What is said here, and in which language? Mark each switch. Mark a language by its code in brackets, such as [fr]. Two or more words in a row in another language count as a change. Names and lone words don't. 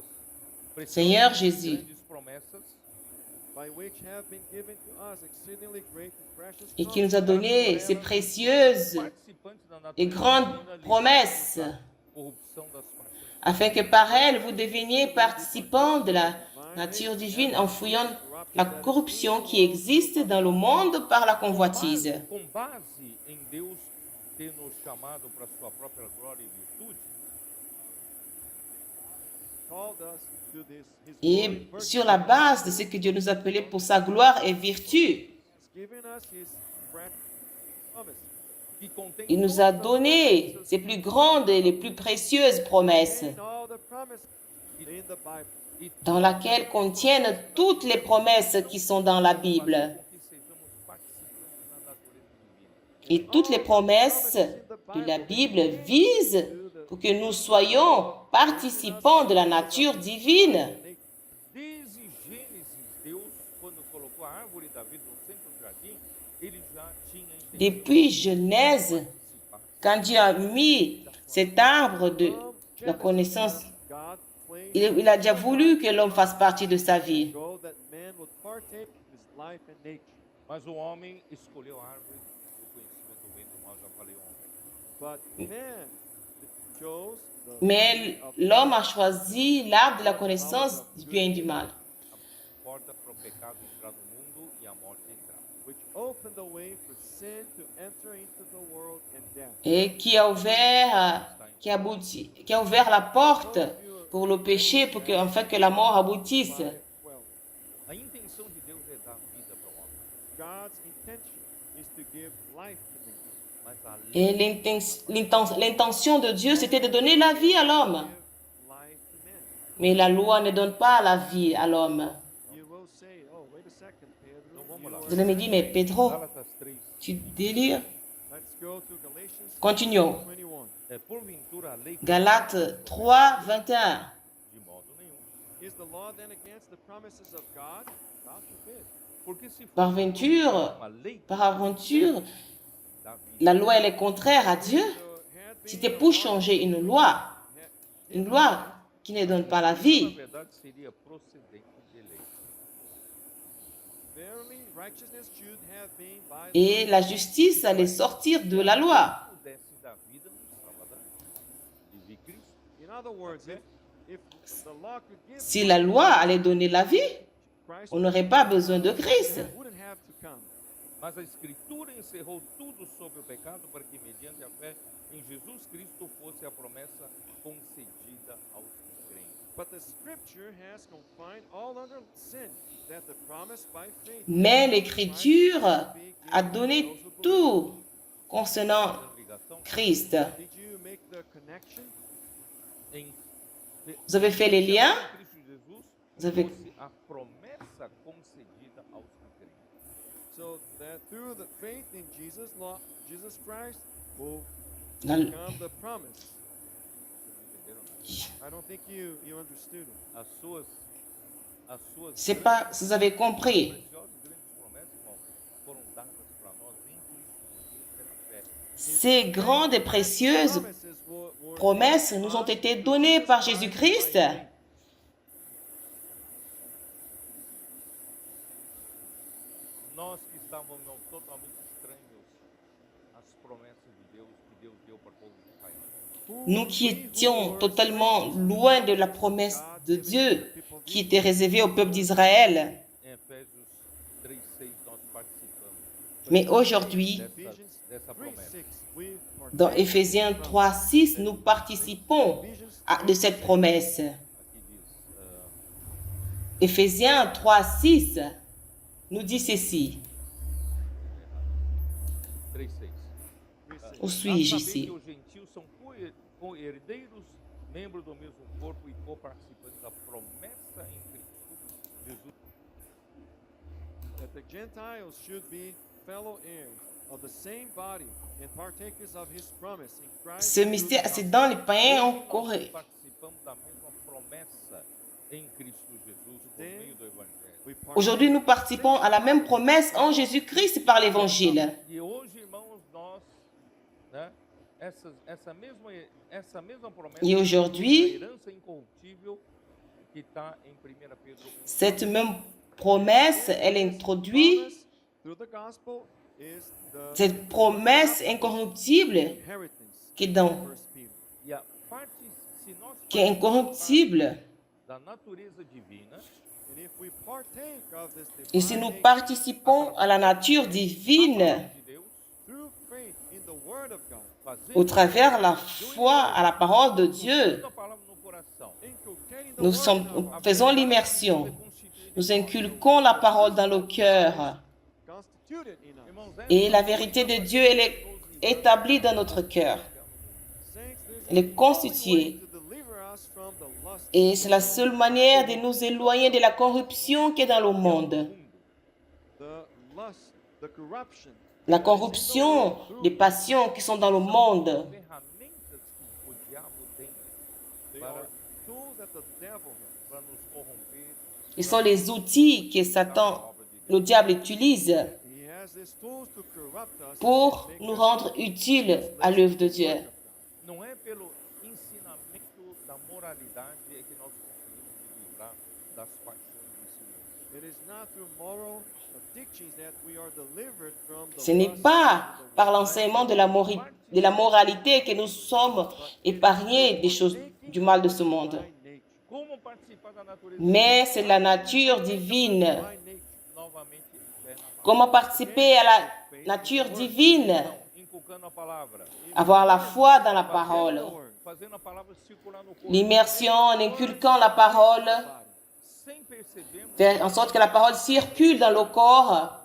[fr] Seigneur [pt] preciosas e [fr] Jésus, [pt] grandes promessas, [en] By which have been given to us exceedingly great and precious [fr] et qui nous a donné ces précieuses [pt] participantes da [fr] et [pt] natureza [fr] grandes [pt] divina, [fr] promesses, [pt] livrados da corrupção das paixões. [fr] afin que par elles, vous deveniez participants de la nature divine en fuyant la corruption qui existe dans le monde par la convoitise. [pt] Com base em Deus ter nos chamado para sua própria glória e virtude, [en] called us to this his [fr] Et [en] glory [fr] sur la base de ce que Dieu nous appelait pour sa gloire et vertu, [en] has given us his precious promise. [pt] que contém [fr] il nous a donné ses plus grandes et les plus précieuses promesses, [en] In all the promises in the Bible. [fr] dans laquelle contiennent toutes les promesses qui sont dans la Bible. [pt] que sejamos participantes da natureza divina. [fr] Et toutes les promesses de la Bible visent pour que nous soyons participants de la nature divine. [pt] Desde Gênesis, Deus, quando colocou a árvore da vida no centro do jardim, ele já tinha entendido [fr] Depuis Genèse, quand Dieu a mis cet arbre de la connaissance, [en] God claimed [fr] il a déjà voulu que l'homme fasse partie de sa vie. [en] go that man would partake of his life and nature. [pt] mas o homem escolheu a árvore do conhecimento do bem e do mal, já falei ontem. [en] But man chose the [fr] Mais l'homme a choisi l'arbre de la connaissance du bien et du mal, [pt] A porta para o pecado entrar no mundo e a morte entrar. [en] which opened the way for sin to enter into the world and death. [fr] et qui a ouvert la porte pour le péché, pour que, enfin, que la mort aboutisse. 12. [pt] A intenção de Deus é dar vida para o homem, [en] God's intention is to give life to man. [pt] mas a lei [fr] Et l'intention de Dieu, c'était de donner la vie à l'homme. [en] Give life to man. [fr] Mais la loi ne donne pas la vie à l'homme. [en] You will say, oh, wait a second, Pedro. [pt] Então vamos lá. [fr] Vous allez me dire, mais Pedro, [pt] Gálatas 3. [fr] tu délires? [en] Let's go to Galatians [fr] Continuons. 21. [pt] Porventura a lei [fr] Galates 3, 21. [pt] de modo nenhum. [en] Is the law then against the promises of God? God forbid. [pt] Porque se for [fr] Par aventure, [pt] uma lei [fr] par aventure, [pt] da vida, [fr] la loi, elle est contraire à Dieu. [en] So had been [fr] C'était pour changer une loi qui ne donne pas la [pt] na [fr] vie. [pt] verdade seria procedente de lei. [en] verily righteousness should have been by [fr] Et la justice allait sortir de la loi. [pt] Pudesse dar vida no sábado de vir Cristo. [en] In other words, if the law could give [fr] Si la loi allait donner la vie, [en] Christ [fr] on n'aurait pas besoin de Christ. [en] wouldn't have to come. [pt] Mas a Escritura encerrou tudo sobre o pecado para que, mediante a fé em Jesus Cristo, fosse a promessa concedida aos que creem. [en] But the scripture has confined all under sin, that the promise by faith [fr] Mais l'Écriture a donné tout concernant [pt] Ligação [en] Christ. Did you make the connection? [pt] em [fr] Vous avez fait les liens? [pt] Cristo Jesus [fr] Vous avez... [pt] fosse a promessa concedida aos que creem. [en] So that through the faith in Jesus Christ will [fr] La- [en] come the promise. [pt] Entenderam? Né? [en] I don't think you understood it. [pt] As suas [fr] C'est pas si vous avez compris. [pt] preciosas e grandes promessas, irmão, foram dadas para nós em Cristo Jesus pela fé. [fr] Ces grandes et précieuses [en] Promises were [fr] promesses nous ont été données par Jésus-Christ. [pt] Nós que estávamos totalmente estranhos às promessas de Deus que Deus deu para o povo de Israel. [fr] Nous qui étions totalement loin de la promesse de Dieu qui était réservée au peuple d'Israël. [pt] Em Efésios 3:6 nós participamos [fr] Mais aujourd'hui, [pt] dessa promessa. 3:6. [en] We [fr] dans Éphésiens 3, 6, nous participons de cette promesse. [pt] Aqui diz, [fr] Éphésiens 3, 6 nous dit ceci. 3:6. Où suis-je [pt] A saber [fr] ici? [pt] que os gentios são co-herdeiros, membros do mesmo corpo e co-participantes da promessa em Cristo Jesus. [en] that the Gentiles should be fellow heirs of the same body and partakers of his promise in Christ. [fr] Ce mystère, c'est dans les païens encore. [pt] Nós participamos da mesma promessa em Cristo Jesus por meio do Evangelho. [en] We [fr] Aujourd'hui, nous participons à la même promesse en Jésus-Christ par l'Évangile. [pt] E hoje, irmãos, nós, né, essa mesma promessa, [fr] Et aujourd'hui, [pt] a herança incorruptível que está em 1 Pedro 1. [fr] cette même promesse, elle introduit [en] promise through the gospel is the [fr] cette promesse incorruptible [en] inheritance. [fr] qui est dans, [en] 1 Peter. [pt] E a parte, se nós [fr] qui est incorruptible. [pt] da natureza divina, [en] And if we partake of this [fr] Et si nous [en] divine [fr] participons à la nature divine [pt] de Deus, [en] through faith in the word of God, [fr] au travers la foi à la parole de Dieu, [pt] a palavra no coração, [en] inculcating the [fr] nous [en] word in our [fr] faisons l'immersion, nous inculquons la parole dans le cœur. [en] constituted in us. [pt] irmãos, [fr] Et la vérité de Dieu, elle est établie dans notre cœur. [en] Saints, there's [fr] Elle est constituée. [en] to deliver us from the lust, [fr] Et c'est la seule manière de nous éloigner de la corruption qui est dans le monde. [en] the lust, the corruption, [fr] La corruption des passions qui sont dans le monde. [pt] ferramentas que o diabo tem [en] they [pt] para, [en] are tools that the devil has. [pt] para nos corromper [fr] Ils sont les outils que Satan, le diable utilise [en] He has these tools to corrupt us, [fr] pour [en] make [fr] nous [en] us [fr] rendre utiles à l'œuvre de Dieu. [pt] Não é pelo ensinamento da moralidade é que nós conseguimos nos livrar das paixões desse mundo. [en] It is not through moral teachings that we are delivered from the [fr] Ce n'est [en] lust [fr] pas [en] of the [fr] par [en] world. [fr] l'enseignement de la moralité que nous sommes épargnés des choses du mal de ce monde. [en] By nature. [pt] Como participar da natureza [fr] Mais c'est la nature divine. [en] By nature. [pt] novamente fé na palavra. [fr] Comment participer à la nature divine? [pt] Então, inculcando a palavra, [fr] Avoir la foi dans la parole. [pt] fazendo a palavra circular no corpo, [fr] L'immersion en inculquant la parole, [pt] sem percebermos [fr] faire en sorte que la parole circule dans le corps